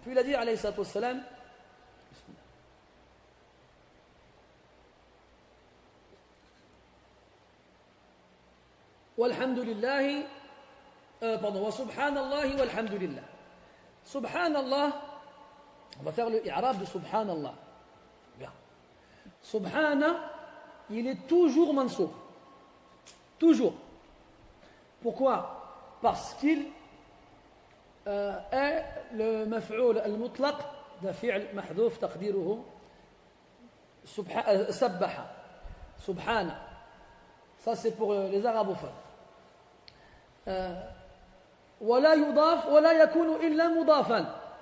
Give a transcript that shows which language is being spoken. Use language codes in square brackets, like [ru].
[fr] Puis il a dit [ar] عليه الصلاة والسلام والحمد لله وسبحان الله والحمد لله. [fr] سبحان الله, on va faire le i'rab de subhan Allah. Bien. Subhana, il est toujours mansoub. Toujours. Pourquoi? Parce qu'il est le maf'oul al-mutlaq d'un fi'l mahdhouf taqdiruhu sabbaha. Subhana. Ça c'est pour les arabophones. [ar] ولا يضاف ولا يكون إلا مضافا.